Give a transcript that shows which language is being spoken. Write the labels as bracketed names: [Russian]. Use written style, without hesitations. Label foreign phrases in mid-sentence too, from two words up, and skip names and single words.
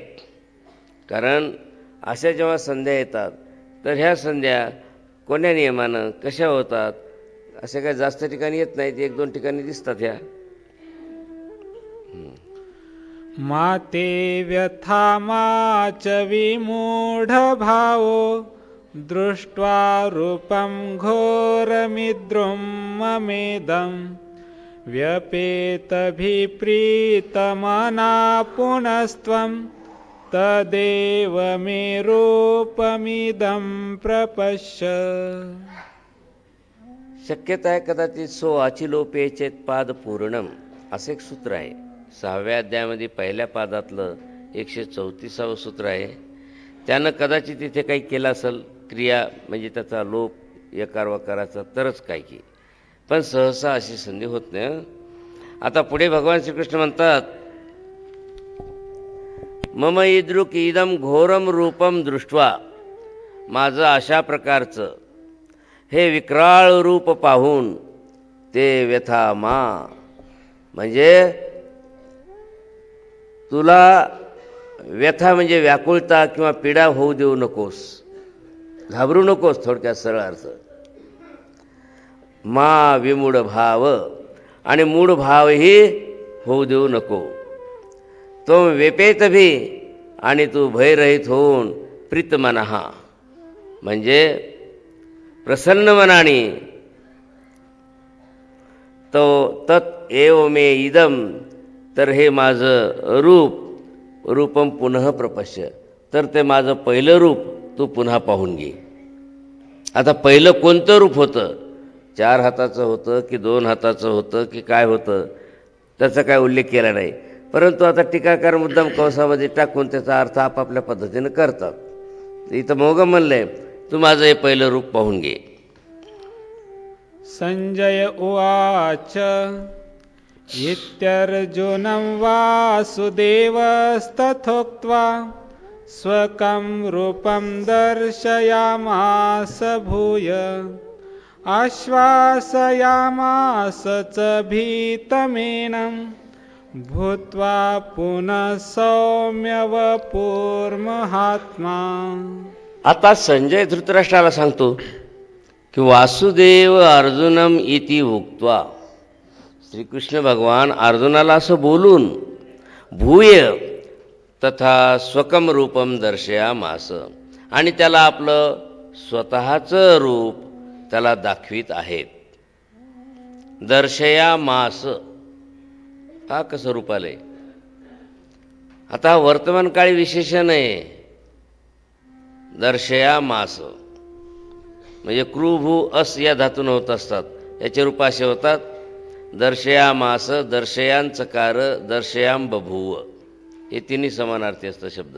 [Marathi] कारण अशा जेव्हा संध्या येतात तर ह्या संध्या कोण्या नियमानं कशा होतात असे काय जास्त ठिकाणी येत नाहीत, एक दोन ठिकाणी दिसतात ह्या. [Sanskrit] माते व्यथा माच विमूढ भावो दृष्ट्वा रूपं घोरमिद्रुं ममेदं व्यपेतभिप्रीतमना पुनस्त्वं तदेव मे रूपमिदं प्रपश्य. [Marathi] शक्यता आहे कदाचित [Sanskrit] सो आचिलोपे चेत पाद पूर्णम [Marathi] असं एक सूत्र आहे. 6व्या अध्यायामध्ये पहिल्या पादातलं 134वं सूत्र आहे. त्यानं कदाचित इथे काही केलं असेल क्रिया, म्हणजे त्याचा लोप यकार वकाराचा, तरच काय की, पण सहसा अशी संधी होत नाही. आता पुढे भगवान श्रीकृष्ण म्हणतात, [Sanskrit] मम इद्रुक इदम घोरम रूपम दृष्ट्वा, [Marathi] माझं अशा प्रकारचं हे विक्राळ रूप पाहून [Sanskrit] ते व्यथा मा, [Marathi] म्हणजे तुला व्यथा म्हणजे व्याकुळता किंवा पीडा होऊ देऊ नकोस, घाबरू नकोस, थोडक्यात सरळ अर्थ. [Sanskrit] मा विमूढ भाव, [Marathi] आणि मूढ भावही होऊ देऊ नको. [Sanskrit] तो वेपेत भी, [Marathi] आणि तू भयरहित होऊन प्रीतमनहा, म्हणजे प्रसन्न मनाने तो [Sanskrit] तत् एव मे इदम, [Marathi] तर हे माझं [Sanskrit] रूपम पुनः प्रपश्य, [Marathi] तर ते माझं पहिलं रूप तू पुन्हा पाहून घे. आता पहिलं कोणतं रूप होतं, 4 हाताचं होतं की 2 हाताचं होतं की काय होतं त्याचा काय उल्लेख केला नाही, परंतु आता टीकाकार मुद्दाम कंसामध्ये टाकून त्याचा अर्थ आपापल्या पद्धतीनं करतात. इथं मोगम म्हणलंय, तू माझं हे पहिलं रूप पाहून घे. [Sanskrit] संजय उवाच इत्यर्जुनं वासुदेवस्तथोक्त्वा स्वकं रूपं दर्शयामास भूय आश्वासयामास च भीतमेनं भूत्वा पुनः सौम्यवपुर्महात्मा. [Marathi] आता संजय धृतराष्ट्राला सांगतो की [Sanskrit] वासुदेव अर्जुनम इति उक्त्वा, [Marathi] श्रीकृष्ण भगवान अर्जुनाला असं बोलून [Sanskrit] भूय तथा स्वकम रूपम दर्शयामास, [Marathi] आणि त्याला आपलं स्वतःचं रूप त्याला दाखवित आहेत. दर्शयामास हा कसं रूप आलंय, आता वर्तमान काळी विशेषण आहे. दर्शयामास म्हणजे कृभू अस या धातून होत असतात, याचे रूप असे होतात [Sanskrit] दर्शयामास, दर्शयांचकार, दर्शयाम बभूव, [Marathi] हे तिन्ही समानार्थी असतं शब्द.